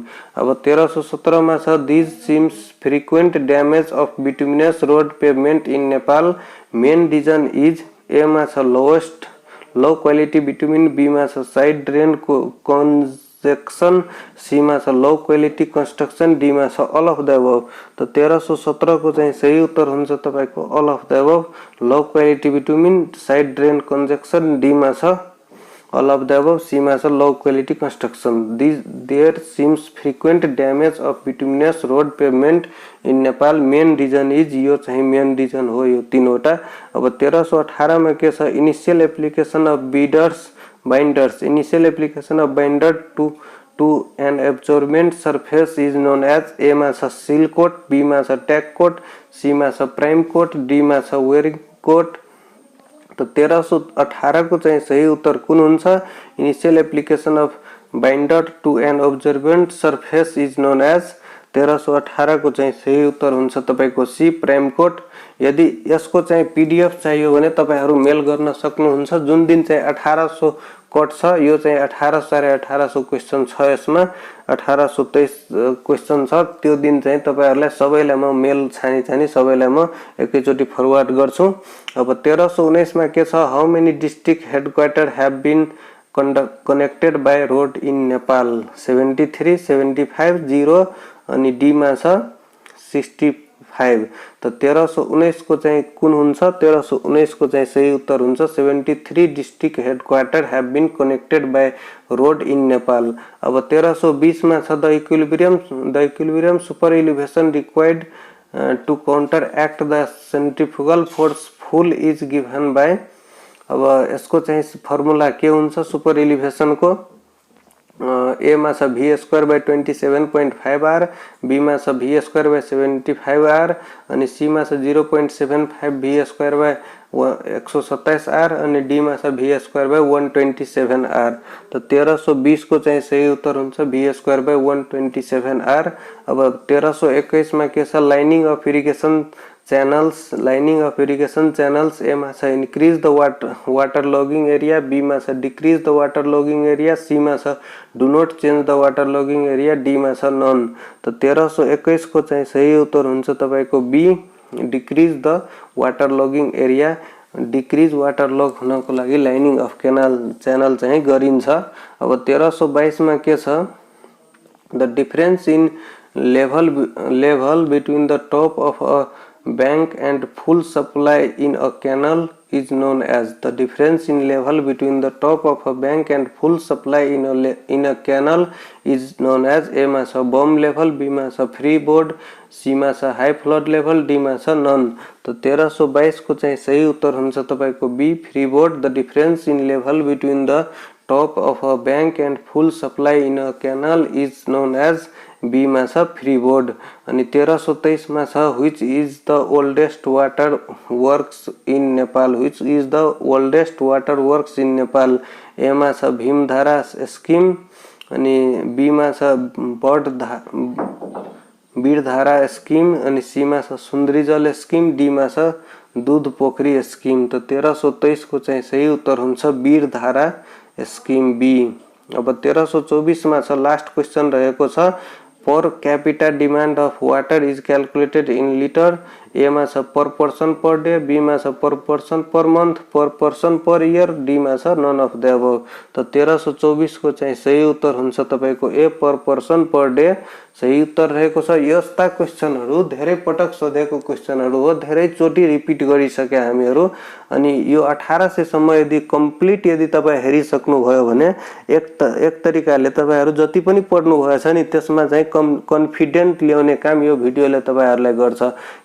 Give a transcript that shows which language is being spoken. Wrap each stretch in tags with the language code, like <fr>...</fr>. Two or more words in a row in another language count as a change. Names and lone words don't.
<ne>अब 1317 में छ</ne> <en>this seems frequent damage of bituminous road pavement in Nepal, main reason is. ए</en> <ne>में छ</ne> <en>lowest low quality bitumen, B</en> <ne>में छ</ne> <en>side drain congestion, C</en> <ne>में छ</ne> <en>low quality construction, D</en> <ne>में छ</ne> <en>all of the above.</en> <ne>तो 1317 को चाहिँ सही उत्तर हुन्छ तपाईको</ne> <en>all of the above. low quality bitumen, side drain congestion, D</en> <ne>में छ</ne> <en>all of the above, C</en> <ne>में छ</ne> <en>low quality construction. there seems frequent damage of bituminous road pavement in Nepal, main reason is.</en> <ne>यो चाहिँ</ne> <en>main reason</en> <ne>हो यो तीनवटा। अब 1318 में के छ</ne> <en>initial application of bidders binders, initial application of binder to an absorbent surface is known as। ए</en> <ne>मा छ</ne> <en>seal coat, B</en> <ne>मा छ</ne> <en>tag coat, C</en> <ne>मा छ</ne> <en>prime coat, D</en> <ne>मा छ</ne> <en>wearing coat.</en> <ne>तो 1318 को चाहिँ सही उत्तर कुन हुन्छ?</ne> <en>initial application of binder to an absorbent surface is known as.</en> <ne>1318 को चाहिँ सही उत्तर हुन्छ तपाईको</ne> <en>C prime coat.</en> <ne>यदि यसको चाहिँ पीडीएफ चाहियो भने तपाईहरु मेल गर्न सक्नुहुन्छ। जुन दिन चाहिँ 1800 कोट छ यो चाहिँ 1800 साढे 1800 क्वेशन छ, यसमा 1823 क्वेशन छ। त्यो दिन चाहिँ तपाईहरुलाई सबैलाई म मेल छानी सबैलाई म एकैचोटी फरवर्ड गर्छु। अब 1319 मा के छ</ne> <en>how many district headquarter have been connected by road in Nepal?</en> <ne>73, 75, 0 अनि डी मा छ 65। तो 1319 को चाहिँ कुन हुन्छ? 1319 को चाहिँ सही उत्तर हुन्छ 73</ne> <en>district headquarter have been connected by road in Nepal.</en> <ne>अब 1320 में छ</ne> <en>the equilibrium super elevation required to counter act the centrifugal force full is given by.</en> <ne>अब यसको चाहिँ फर्मुला के हुन्छ</ne> <en>super elevation</en> <ne>को?</ne> <en>ए</en> <ne>मा छ</ne> <en>v square by 27.5 r, B</en> <ne>मा छ</ne> <en>v square by 75 r</en> <ne>अनि सी मा छ</ne> <en>0.75 v square by 127 r</en> <ne>अनि डी मा छ</ne> <en>v square by 127 r.</en> <ne>तो 1320 को चाहिँ सही उत्तर हुन्छ</ne> <en>v square by 127 r.</en> <ne>अब 1321 में के छ</ne> <en>lining of irrigation channels, lining of irrigation channels. ए</en> <ne>मा छ</ne> <en>increase the water logging area, B</en> <ne>मा छ</ne> <en>decrease the water logging area, C</en> <ne>मा छ</ne> <en>do not change the water logging area, D</en> <ne>मा छ</ne> <en>नन।</en> <ne>तो 1321 को चाहिँ सही उत्तर हुन्छ तपाईको</ne> <en>B decrease the water logging area. decrease water log</en> <ne>हुनको लागि</ne> <en>lining of canal channel</en> <ne>चाहिँ गरिन्छ। अब 1322 मा के छ</ne> <en>the difference in level between the top of a bank and full supply in a canal is known as। the difference in level between the top of a bank and full supply in a canal is known as। ए</en> <ne>मा छ</ne> <en>berm level, B</en> <ne>मा छ</ne> <en>free board, C</en> <ne>मा छ</ne> <en>high flood level, D</en> <ne>मा छ</ne> <en>नन।</en> <ne>तो 1322 को चाहिँ सही उत्तर हुन्छ तपाईको</ne> <en>B free board. the difference in level between the top of a bank and full supply in a canal is known as। बी</en> <ne>मा छ</ne> <en>free board.</en> <ne>अनि 1323 मा छ</ne> <en>which is the oldest water works in Nepal, which is the oldest water works in Nepal।</en> <ne>ए मा छ भीमधारा स्कीम अनि बी मा छ बीरधारा स्कीम अनि सी मा छ सुन्दरीजल स्कीम, डी मा छ दूध पोखरी स्कीम। तो 1323 को चाहिँ सही उत्तर हुन्छ बीरधारा स्कीम बी। अब 1324 में</ne> <en>last question</en> <ne>रहेको छ</ne> <en>per capita demand of water is calculated in liter. A में per person per day, B में per person per month, per person per year, D में none of the above।</en> <ne>तो 1324 को चाहिँ सही उत्तर हुन्छ तपाईको</ne> <en>A per person per day</en> <ne>सही उत्तर रहेको छ। यस्ता क्वेशनहरु धेरै पटक सोधेको क्वेशनहरु हो, धेरै चोटी रिपिट गरिसके हामीहरु। अनि यो 1800 सम्म यदि कम्प्लिट यदि तपाई हेरिसक्नु भयो भने एक तरिकाले तपाईहरु जति पनि पढ्नु भएछ नि त्यसमा चाहिँ कन्फिडेन्ट ल्याउने काम यो भिडियोले तपाईहरुलाई गर्छ।</ne>